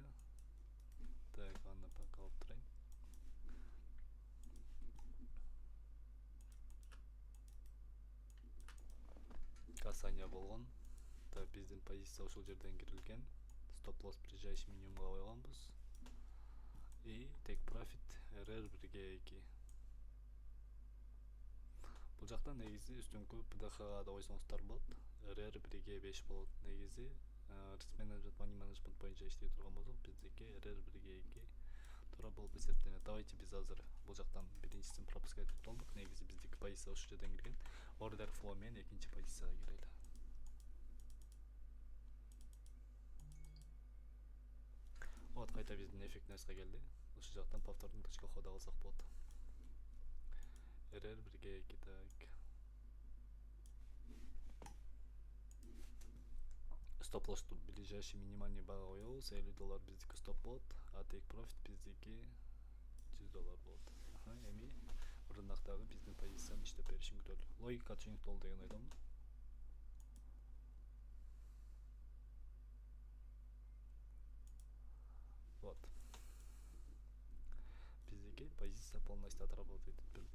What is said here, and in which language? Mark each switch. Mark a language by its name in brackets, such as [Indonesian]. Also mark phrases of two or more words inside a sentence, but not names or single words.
[Kyrgyz] Так, аны пока алып турайын. Касание болгон. Так, биздин позиция ушул жерден кирилген. [Russian] Стоп лосс ближайший [Kyrgyz] минимумга койгонбуз. [English] И take profit RR1G2. [Kyrgyz] Бул жакта негизи үстүңкү ПДХга да койсоңуздар болот. RR1G5 болот. Негизи [English] risk management, money management [Kyrgyz] боюнча иштей турган болсок, биздики RR1G2 туура болуп эсептелет. Давайте биз азыр бул жактан биринчисин пропускать этип болдук. Негизи биздики позиция ушул жерден кирген. [English] Order flow [Kyrgyz] менен экинчи позицияга кирели. Вот, кайта биздин эффективностька келди. Ушул жактан [Russian] повторный точка входа [Kyrgyz] кылсак болот. [Russian] RR1G2, так. [Kyrgyz] Стоп лоссту [Russian] ближайший минимальный [Kyrgyz] бага коебуз. $50 биздики стоп болот, а [English] take profit [Kyrgyz] биздики $100 болот. Эми рыноктогы биздин позицияны иштеп беришин күтөлү. Логика түшүнүктүү деген ойдомун. [Russian] Вот. [Kyrgyz] Биздики позиция [Russian] полностью отработать [Kyrgyz] этип берди.